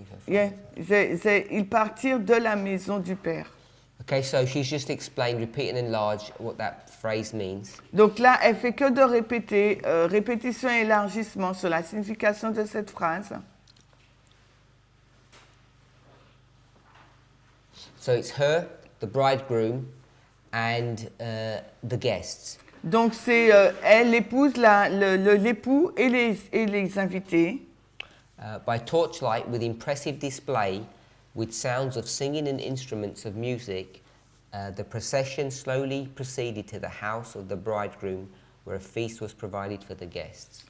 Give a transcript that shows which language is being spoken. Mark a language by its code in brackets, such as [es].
[fr] Yeah, ils partirent de la maison du père. [en] Okay, so she's just explained, repeat and enlarge what that phrase means. [fr] Donc là, elle fait que de répéter, répétition et élargissement sur la signification de cette phrase. [en] So it's her, the bridegroom, and the guests. [fr] Donc c'est elle, l'épouse, l'époux et les invités. [en] By torchlight, with impressive display, with sounds of singing and instruments of music, the procession slowly proceeded to the house of the bridegroom, where a feast was provided for the guests.